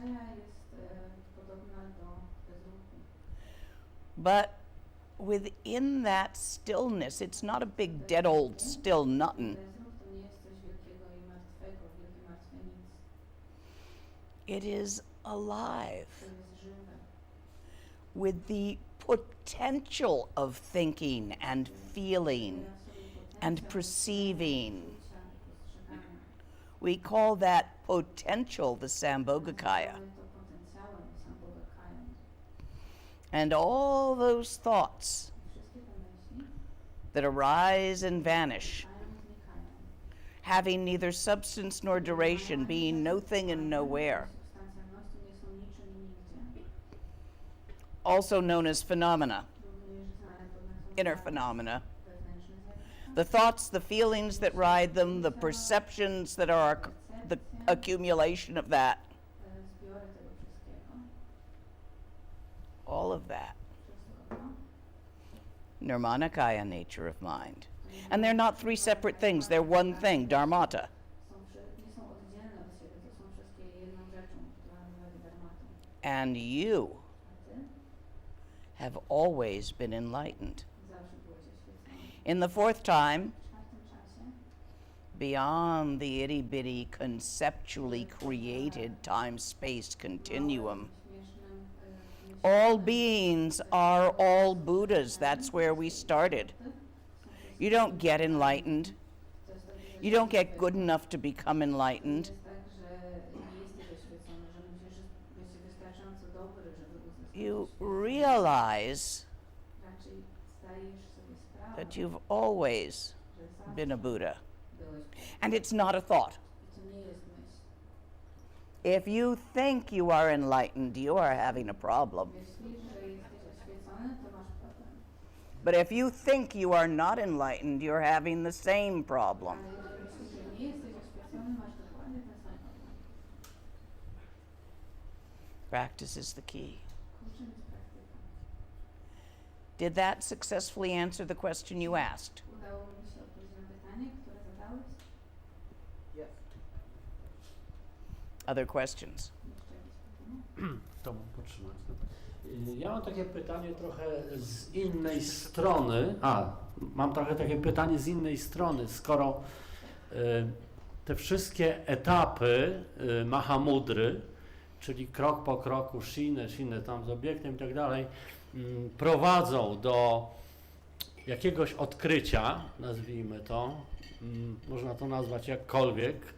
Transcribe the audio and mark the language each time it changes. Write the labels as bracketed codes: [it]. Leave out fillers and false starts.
[pl] Dharmakaya jest podobna do bezruchu. [en] But within that stillness, it's not a big dead old still nothing. [pl] Bezruch to nie jest coś wielkiego i martwego, wielkie martwe nic. [en] It is alive [pl] To jest żywe. [en] with the potential of thinking and feeling [pl] Ma w sobie [en] and [pl] potencjał [en] perceiving. [pl] czucia i postrzegania. [en] We call that potential the Sambhogakaya. [pl] Nazywamy to potencjałem, Sambhogakajem. [en] And all those thoughts [pl] I wszystkie te myśli [en] that arise and vanish, [pl] powstają i znikają. [en] having neither substance nor duration, being no thing and nowhere, [pl] Substancjalnością nie są niczym i nigdzie. [en] also known as phenomena, [pl] Również znane pod nazwą [en] inner [pl] zjawisk, [en] phenomena. [pl] wewnętrzne zjawiska. [en] The thoughts, the feelings that ride them, the perceptions that are the accumulation of that, [pl] Zbiory tego wszystkiego. [en] all of that. [pl] Wszystko to. [en] Nirmanakaya nature of mind. And they're not three separate things, they're one thing, Dharmata. [pl] Nie są oddzielne od siebie, to są wszystkie jedną rzeczą, która nazywa się Dharmatą. [en] And you [pl] A ty [en] have always been enlightened. [pl] zawsze byłeś oświecony. [en] In the fourth time, [pl] W czwartym czasie, [en] beyond the itty bitty conceptually created time space continuum, [pl] śmiesznym [en] all beings are all Buddhas. That's where we started. You don't get enlightened. You don't get good enough to become enlightened. [pl] jest tak, że nie jesteś oświecony, że musisz być wystarczająco dobry, żeby uzyskać [en] You [pl] oświecenie. [en] realize [pl] Raczej zdajesz sobie sprawę, [en] that you've always [pl] że zawsze [en] been a Buddha. [pl] byłeś [en] And it's not a thought. [pl] I to nie jest myśl. [en] If you think you are enlightened, you are having a problem. [pl] Myślisz, że jesteś oświecony, to masz problem. [en] But if you think you are not enlightened, you're having the same problem. [pl] Ale jeżeli myślisz, że nie jesteś oświecony, masz dokładnie ten sam problem. [en] Practice is the key. [pl] Kluczem jest praktyka. [en] Did that successfully answer the question you asked? [pl] Udało mi się odpowiedzieć na pytanie, które zadałeś? [en] Yes. Other questions? [pl] Jeszcze jakieś pytanie? To mam potrzymać. Ja mam takie pytanie trochę z innej strony. Mam trochę takie pytanie z innej strony. Skoro te wszystkie etapy Mahamudry, czyli krok po kroku, Shen tam z obiektem i tak dalej, prowadzą do jakiegoś odkrycia, nazwijmy to, można to nazwać jakkolwiek,